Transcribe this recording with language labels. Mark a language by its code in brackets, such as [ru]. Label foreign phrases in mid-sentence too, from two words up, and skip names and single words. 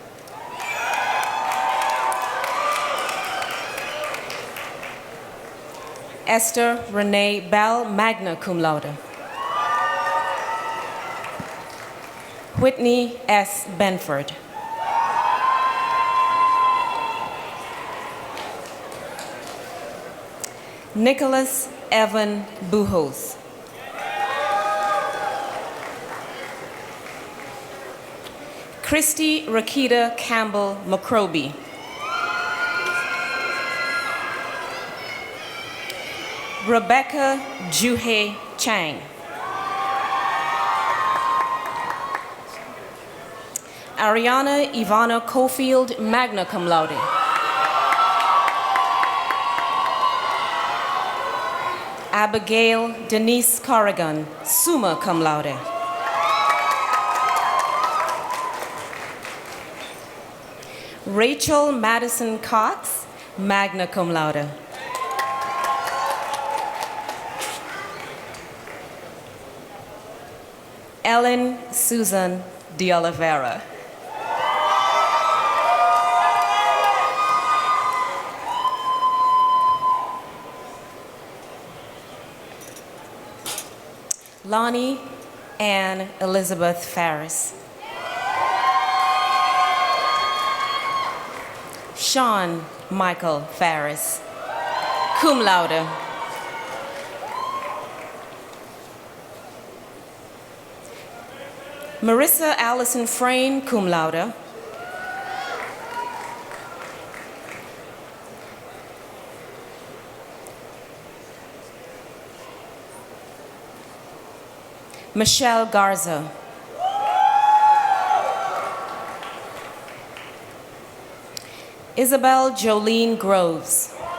[en] Esther Renee Bell, [la] magna cum laude. [en] Whitney S. Benford. Nicholas Evan Buhos. Christy Rakita Campbell McCroby. Rebecca Juhe Chang. Ariana Ivana Cofield, [la] magna cum laude. [en] Abigail Denise Corrigan, [la] summa cum laude. [en] Rachel Madison Cox, [la] magna cum laude. [en] Ellen Susan de Oliveira. Lonnie Ann Elizabeth Farris. Sean Michael Farris, [la] cum laude. [en] Marissa Allison Frayne, [la] cum laude. [en] Michelle Garza. Isabel Jolene Groves.